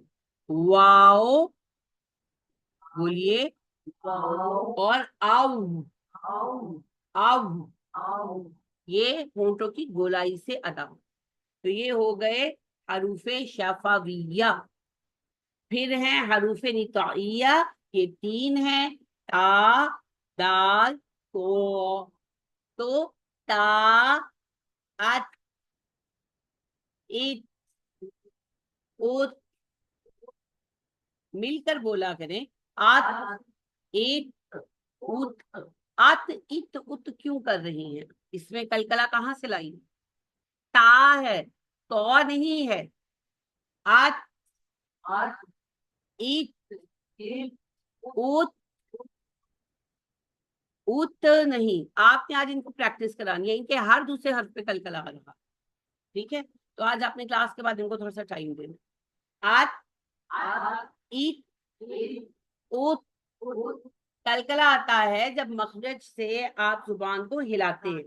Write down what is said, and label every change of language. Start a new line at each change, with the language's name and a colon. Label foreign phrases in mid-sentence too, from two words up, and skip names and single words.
Urdu: واؤ بولیے, اور آؤ, آؤ یہ ہونٹوں کی گولائی سے ادا. تو یہ ہو گئے حروف شفویہ. پھر ہیں حروف نطعیہ, یہ 3 ہیں, تا, دال, تو. تو تا, ات, ات, اوت, مل کر بولا کریں, آت, ایت, اوت. ات, ات, ات کیوں کر رہی ہیں؟ اس میں کلکلا کہاں سے لائی؟ تا ہے, تو نہیں ہے. آت, ایت, اوت, اوت نہیں. آپ نے آج ان کو پریکٹس کرانی ہے, ان کے ہر دوسرے حرف پہ کلکلا آ رہا. ٹھیک ہے, تو آج اپنے کلاس کے بعد ان کو تھوڑا سا ٹائم دینا. آت, ایت, اوت. کلکلا آتا ہے جب مخرج سے آپ زبان کو ہلاتے ہیں.